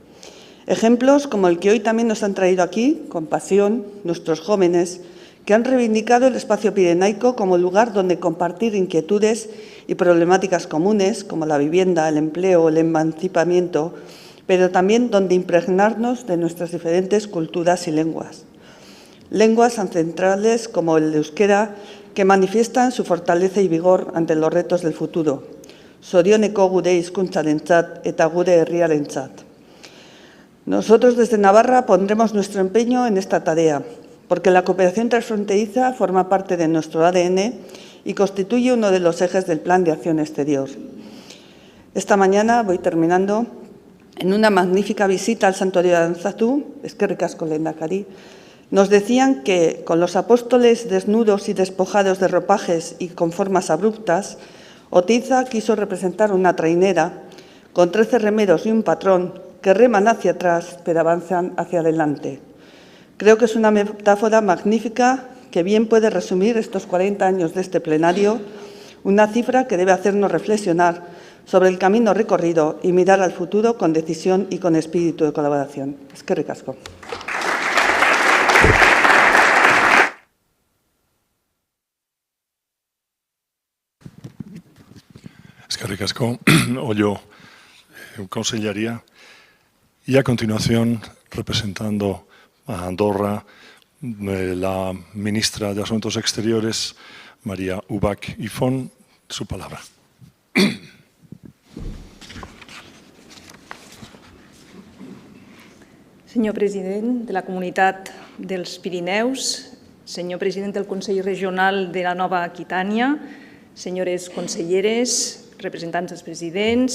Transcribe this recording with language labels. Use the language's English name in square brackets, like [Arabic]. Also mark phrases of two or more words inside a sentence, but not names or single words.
[Spanish] Ejemplos como el que hoy también nos han traído aquí, con pasión, nuestros jóvenes, que han reivindicado el espacio pirenaico como lugar donde compartir inquietudes y problemáticas comunes, como la vivienda, el empleo, el emancipamiento, pero también donde impregnarnos de nuestras diferentes culturas y lenguas. Lenguas ancestrales como el euskera, que manifiestan su fortaleza y vigor ante los retos del futuro. [Basque] Zorioneko gure hizkuntzarentzat eta gure herriarentzat. [Spanish] Nosotros desde Navarra pondremos nuestro empeño en esta tarea, porque la cooperación transfronteriza forma parte de nuestro ADN y constituye uno de los ejes del Plan de Acción Exterior. Esta mañana, voy terminando, en una magnífica visita al santuario de Aranzazú, [Basque] eskerrik asko lehendakari, [Spanish] nos decían que con los apóstoles desnudos y despojados de ropajes y con formas abruptas, Oteiza quiso representar una trainera con 13 remeros y un patrón que reman hacia atrás pero avanzan hacia adelante. Creo que es una metáfora magnífica que bien puede resumir estos 40 años de este plenario, una cifra que debe hacernos reflexionar sobre el camino recorrido y mirar al futuro con decisión y con espíritu de colaboración. [Basque] Eskerrik asko. Eskerrik asko, Ollo, [Spanish] Consellería. Y a continuación, representando a Andorra, la ministra de Asuntos Exteriores, María Ubach i Font, su palabra. [Catalan] Senyor president de la Comunitat dels Pirineus, senyor president del Consell Regional de la Nova Aquitània, senyores conselleres, representants dels presidents,